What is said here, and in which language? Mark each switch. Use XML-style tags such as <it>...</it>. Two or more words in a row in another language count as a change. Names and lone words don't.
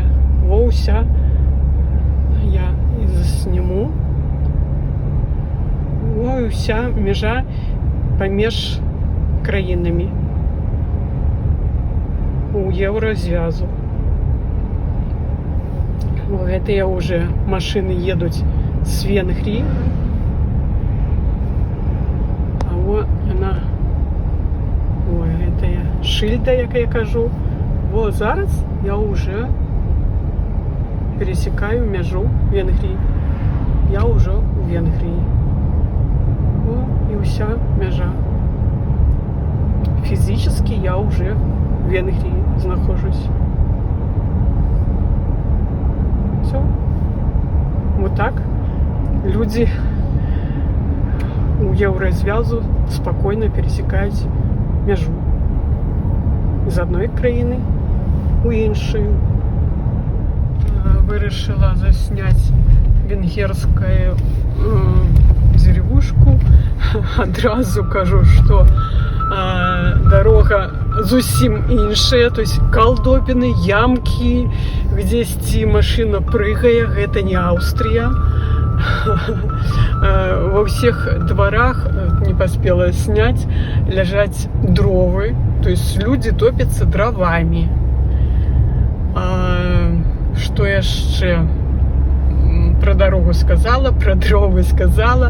<be>Во ўся я засніму. Во ўся мяжа паміж краінамі у Еўразвязу. Гэтыя</be> <ru>уже машины</ru> <be>едуць з Венгрии.</be> <ru>А вот она, ой,</ru> <be>гэтая шыльда, як я кажу.</be> <ru>Вот зараз я уже пересекаю мяжу Венгрии. Я уже у Венгрии. О, и вся мяжа. Физически я уже в Венгрии нахожусь. Все. Вот так люди у Еўразвязу спокойно пересекают мяжу з одной</ru> <be>краіны у іншую. Вырашила засняць</be> <ru>венгерскую деревушку.</ru> <be>Адразу кажу,</be> <ru>что дорога</ru> <be>зусім іншая,</be> <ru>то есть колдобины, ямки, где машина прыгае,</ru> <be>гэта не</be> <ru>Аўстрія. Во всех дворах, не поспела снять,</ru> <be>лежать дровы,</be> <ru>то есть люди топятся дровами. Что яшчэ? Про дорогу сказала, про дровы сказала.</ru>